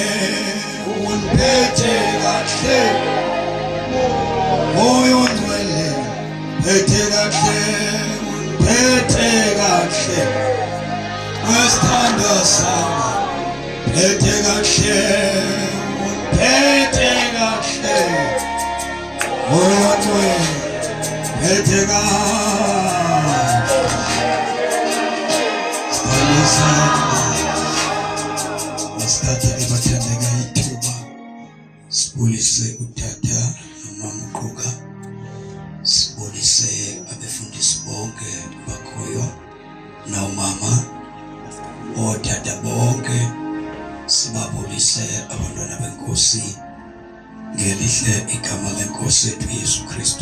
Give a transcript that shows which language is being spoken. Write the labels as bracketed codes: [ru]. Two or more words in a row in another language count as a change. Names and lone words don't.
[zu] Uniphethe kahle Moyo ngcwele phethe kahle phethe kahle Masithando sami phethe kahle phethe kahle Moyo ngcwele phethe [xh] kahle Masithando sami Sithatha ebathandeka ithuba sibulise utata nomama uQhuka, sibulise abefundisi bonke bakhoyo nomama otata bonke, sibabulise abantwana benkosi ngelihle igama lenkosi yethu Yesu Kristu.